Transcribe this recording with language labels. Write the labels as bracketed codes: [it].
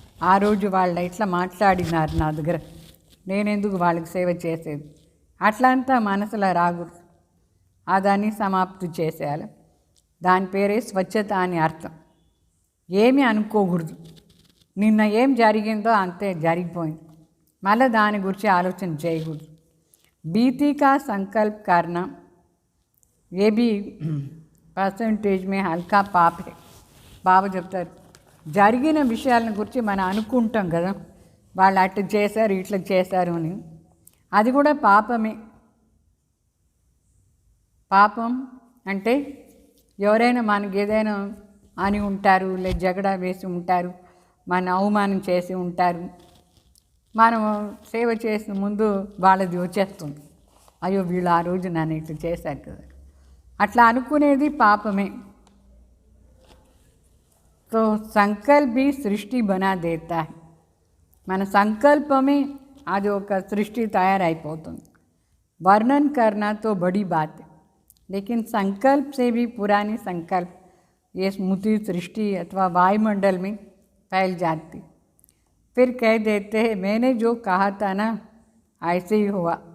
[te] ఆ రోజు వాళ్ళు ఇట్లా మాట్లాడినారు నా దగ్గర, నేనెందుకు వాళ్ళకి సేవ చేసేది, అట్లంతా మనసులో రాకూడదు. దాన్ని సమాప్తి చేసేయాలి. దాని పేరే స్వచ్ఛత అని అర్థం. ఏమీ అనుకోకూడదు, నిన్న ఏం జరిగిందో అంతే జరిగిపోయింది, మళ్ళీ దాని గురించి ఆలోచన చేయకూడదు. [hi] बीती का संकल्प करना ये भी పర్సంటేజ్ మే హల్కా పాపే. [te] బాబా చెప్తారు, జరిగిన విషయాలను గురించి మనం అనుకుంటాం కదా, వాళ్ళు అట్లా చేశారు ఇట్లా చేశారు అని, అది కూడా పాపమే. పాపం అంటే ఎవరైనా మనకి ఏదైనా అని ఉంటారు, లేదా జగడా వేసి ఉంటారు, మన అవమానం చేసి ఉంటారు, మనం సేవ చేసిన ముందు వాళ్ళది వచ్చేస్తుంది, అయ్యో వీళ్ళు ఆ రోజు నన్ను ఇట్లా చేశారు కదా, అట్లా అనుకునేది పాపమే. [hi] तो संकल्प भी सृष्टि बना देता है. [te] మన సంకల్పమే అది ఒక సృష్టి తయారైపోతుంది. [hi] वर्णन करना तो बड़ी बात है, लेकिन संकल्प से भी पुरानी संकल्प ये स्मृति सृष्टि अथवा वायुमंडल में फैल जाती. फिर कह देते हैं मैंने जो कहा था ना ऐसे ही हुआ.